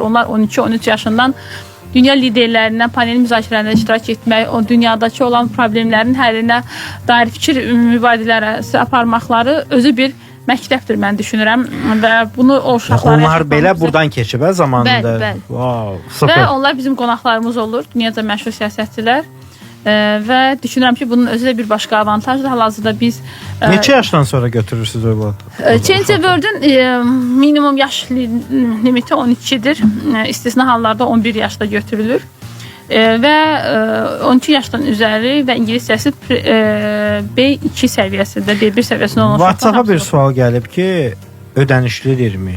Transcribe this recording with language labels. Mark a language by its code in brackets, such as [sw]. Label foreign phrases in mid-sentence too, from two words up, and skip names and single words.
[az] Onlar 12-13 yaşından dünya liderlərindən panel müzakirələrində iştirak etmək, o dünyadakı olan problemlərin həllinə dair fikir mübadiləsi aparmaqları özü bir məktəbdir, mən düşünürəm və bunu o uşaqlara onlar belə buradan keçib zamanında. Bəli. [en] Wow, super. [az] Və onlar bizim qonaqlarımız olur, dünyaca məşhur siyasətçilər. Və düşünürəm ki, bunun özü də bir başqa avantajdır. Hal-hazırda biz neçə yaşdan sonra götürürsünüz övladı? Change the World-ün minimum yaş limiti 12-dir. İstisna hallarda 11 yaşda götürülür. Və 12 yaşdan üzəri və ingiliscəsi B2 səviyyəsində, B1 səviyyəsində olan WhatsApp-a bir sual gəlib ki, ödənişlidirmi?